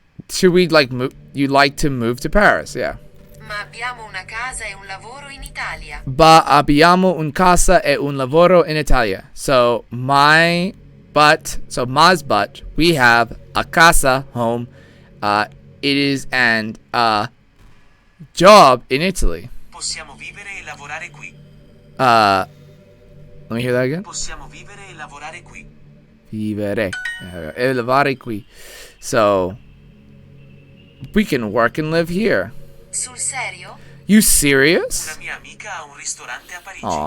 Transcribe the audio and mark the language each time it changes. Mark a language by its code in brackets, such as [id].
[en] Should we like move? You like to move to Paris? Yeah. [it] Ma abbiamo una casa e un lavoro in Italia. Ba abbiamo un casa e un lavoro in Italia. [en] So ma's but, we have a casa, home, it is, and a job in Italy. [it] Possiamo vivere e lavorare qui. [en] Let me hear that again. [it] Possiamo vivere e lavorare qui. Vivere e lavorare qui. [en] So we can work and live here. [it] Sul serio? [en] You serious? [it] Una mia amica ha un ristorante a Parigi.